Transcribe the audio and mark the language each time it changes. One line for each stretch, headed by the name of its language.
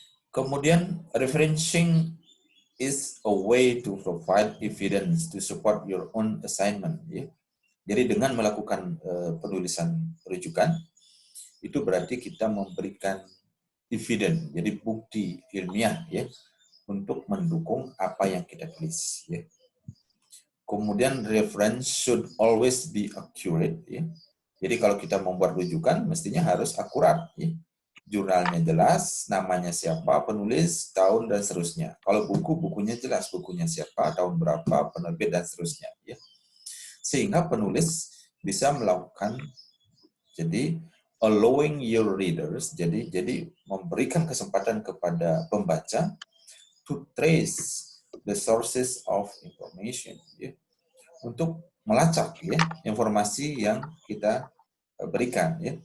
English: Kemudian referencing is a way to provide evidence to support your own assignment.
Indonesian: Jadi dengan melakukan penulisan rujukan, itu berarti kita memberikan evidence, jadi bukti ilmiah untuk mendukung apa yang kita tulis.
English: Kemudian reference should always be accurate.
Indonesian: Jadi kalau kita membuat rujukan, mestinya harus akurat. Jurnalnya jelas, namanya siapa, penulis, tahun, dan seterusnya. Kalau buku, bukunya jelas, bukunya siapa, tahun berapa, penerbit, dan seterusnya. Sehingga penulis bisa melakukan, jadi
English: allowing your readers,
Indonesian: jadi memberikan kesempatan kepada pembaca
English: to trace the sources of information,
Indonesian: untuk melacak informasi yang kita berikan.